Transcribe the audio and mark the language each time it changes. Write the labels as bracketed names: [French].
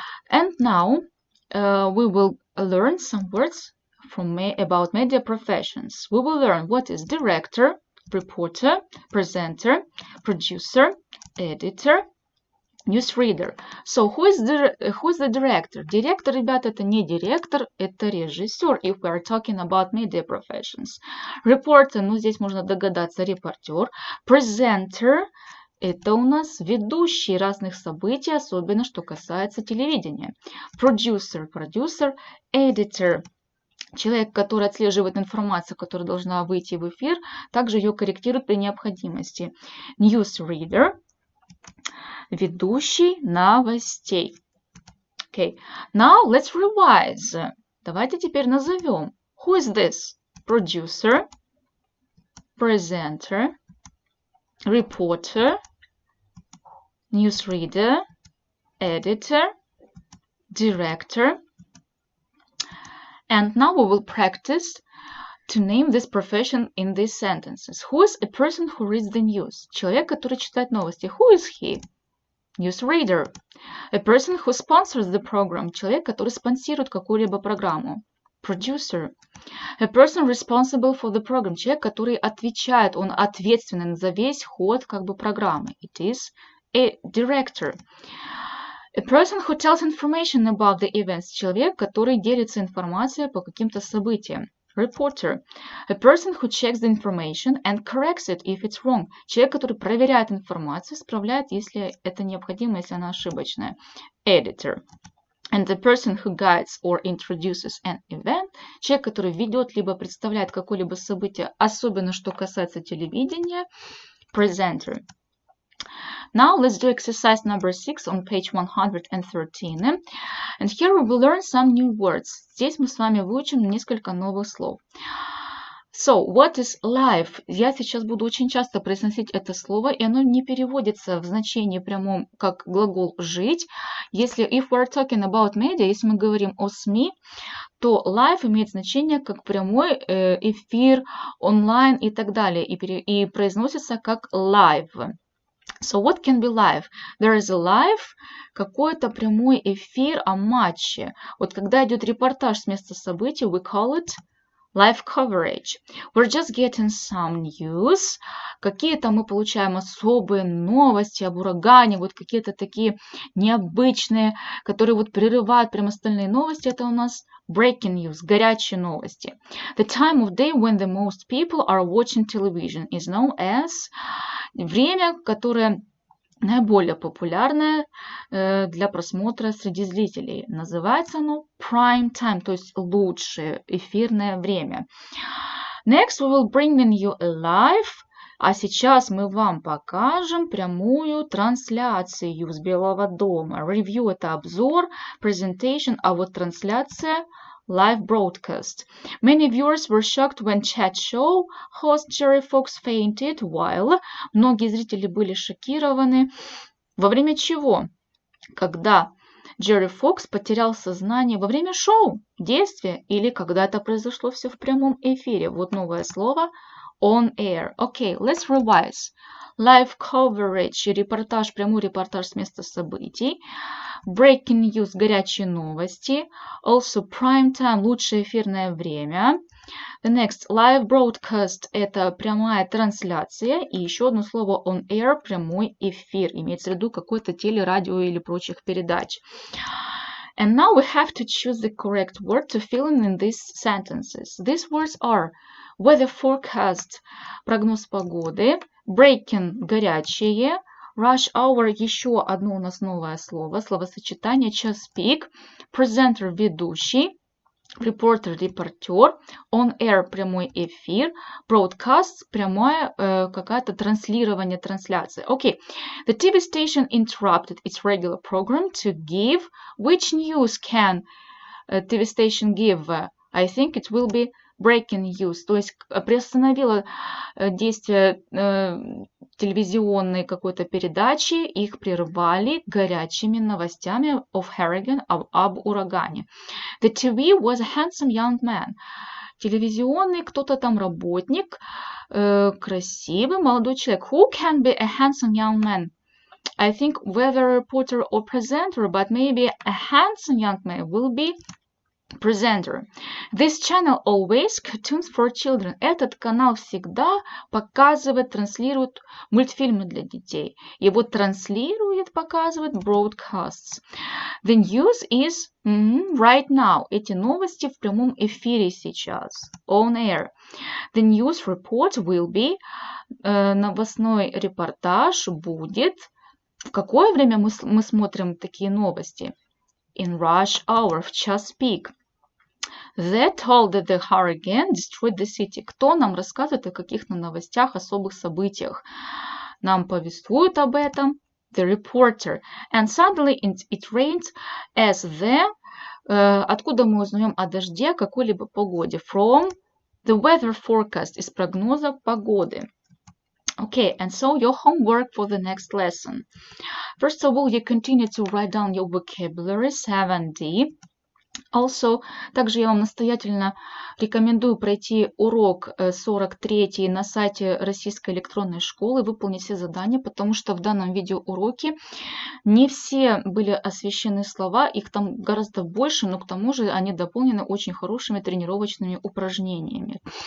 [English] And now we will learn some words about media professions. We will learn what is director, reporter, presenter, producer, editor, newsreader. So who is the director? [Russian] Директор, ребята, это не директор, это режиссер, [English] if we are talking about media professions. [Russian] Reporter, ну здесь можно догадаться, репортер. Presenter, это у нас ведущий разных событий, особенно что касается телевидения. Producer, продюсер. Editor, человек, который отслеживает информацию, которая должна выйти в эфир, также ее корректирует при необходимости. Newsreader, ведущий новостей. [English] Okay. Now let's revise. [Russian] Давайте теперь назовем. [English] Who is this? Producer, presenter, reporter, newsreader, editor, director. And now we will practice to name this profession in these sentences. Who is a person who reads the news? [Russian] Человек, который читает новости. [English] Who is he? Newsreader. A person who sponsors the program. [Russian] Человек, который спонсирует какую-либо программу. [English] Producer. A person responsible for the program. [Russian] Человек, который отвечает, он ответственен за весь ход программы. [English] It is a director. A person who tells information about the events. [Russian] Человек, который делится информацией по каким-то событиям. [English] Reporter. A person who checks the information and corrects it if it's wrong. [Russian] Человек, который проверяет информацию, исправляет, если это необходимо, если она ошибочная. [English] Editor. And the person who guides or introduces an event. [Russian] Человек, который ведет либо представляет какое-либо событие, особенно что касается телевидения. [English] Presenter. Now let's do exercise number 6 on page 113. And here we will learn some new words. [Russian] Здесь мы с вами выучим несколько новых слов. [English] So, what is life? [Russian] Я сейчас буду очень часто произносить это слово, и оно не переводится в значении прямом как глагол «жить». Если [English] if we are talking about media, [Russian] если мы говорим о СМИ, то live имеет значение как прямой эфир, онлайн и так далее, и произносится как live. [English] So what can be live? There is a live, [Russian] какой-то прямой эфир о матче. Вот когда идет репортаж с места событий, [English] we call it live coverage. We're just getting some news. [Russian] Какие-то мы получаем особые новости об урагане, вот какие-то такие необычные, которые вот прерывают прям остальные новости. Это у нас breaking news, горячие новости. [English] The time of day when the most people are watching television is known as... [Russian] Время, которое наиболее популярное для просмотра среди зрителей. Называется оно prime time, то есть лучшее эфирное время. [English] Next we will bring you a live. [Russian] А сейчас мы вам покажем прямую трансляцию с Белого дома. Review – это обзор, presentation, а вот трансляция – live broadcast. [English] Many viewers were shocked when chat show host Jerry Fox fainted while... [Russian] Многие зрители были шокированы. Во время чего? Когда Джерри Фокс потерял сознание во время шоу, действия, или когда это произошло все в прямом эфире. Вот новое слово on air. [English] Okay, let's revise. [Russian] Live coverage, репортаж, прямой репортаж с места событий. Breaking news, горячие новости. [English] Also prime time, [Russian] лучшее эфирное время. [English] The next, live broadcast [Russian] – это прямая трансляция, и еще одно слово on air – прямой эфир, имеется в виду какой-то телерадио или прочих передач. [English] And now we have to choose the correct word to fill in these sentences. These words are weather forecast [Russian] – прогноз погоды, breaking – горячее, rush hour – еще одно у нас новое слово, словосочетание час пик, presenter – ведущий, reporter – репортер, on air – прямой эфир, broadcast – прямое какое-то транслирование, трансляция. [English] Okay, the TV station interrupted its regular program to give. Which news can TV station give? I think it will be breaking news. [Russian] То есть приостановила действие телевизионной какой-то передачи, их прервали горячими новостями [English] of hurricane, [Russian] об урагане. [English] The TV was a handsome young man. [Russian] Телевизионный кто-то там работник, красивый молодой человек. [English] Who can be a handsome young man? I think whether a reporter or presenter, but maybe a handsome young man will be presenter. This channel always cartoons for children. [Russian] Этот канал всегда показывает, транслирует мультфильмы для детей. Его транслирует, показывает broadcasts. [English] The news is right now. [Russian] Эти новости в прямом эфире сейчас. [English] On air. The news report will be. [Russian] Новостной репортаж будет. В какое время мы смотрим такие новости? [English] In rush hour, [Russian] в час пик. [English] They told that the hurricane destroyed the city. [Russian] Кто нам рассказывает о каких-то новостях, особых событиях? Нам повествуют об этом the reporter. [English] And suddenly it rained as the... [Russian] Откуда мы узнаем о дожде, какой-либо погоде? [English] From the weather forecast, [Russian] из прогноза погоды. [English] Okay, and so your homework for the next lesson. First of all, you continue to write down your vocabulary 7D. [Russian] Also, также я вам настоятельно рекомендую пройти урок 43 на сайте Российской электронной школы, выполнить все задания, потому что в данном видеоуроке не все были освещены слова, их там гораздо больше, но к тому же они дополнены очень хорошими тренировочными упражнениями.